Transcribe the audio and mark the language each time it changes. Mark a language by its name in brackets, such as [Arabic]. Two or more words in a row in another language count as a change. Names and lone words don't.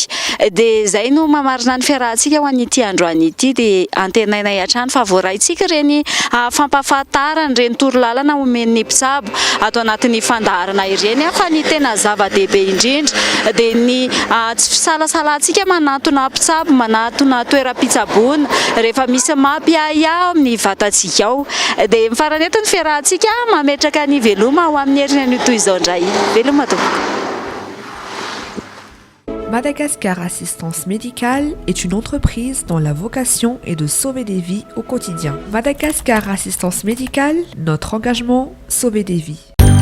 [Malagasy] De zay no mamarina ny fiarahantsika ho an'ity androany ity de antenainay hatrany fa voaraintsika reny fampahafantarany reny torolala fahafahana omen'ny mpisabo atao anatin'ny fandaharana ireny fa ny tena zava-dehibe indrindra dia ny tsy fisalasalantsika manatona mpitsabo, manatona toeram-pitsaboana rehefa misy mampiahiahy amin'ny vatantsika ao. Dia mifarany eto ny fiarahantsika mametraka ny veloma ao amin'ny herinany toy izao indray. Veloma tompoko. [French] Madagascar Assistance Médicale est une entreprise dont la vocation est de sauver des vies au quotidien. Madagascar Assistance Médicale, notre engagement, sauver des vies.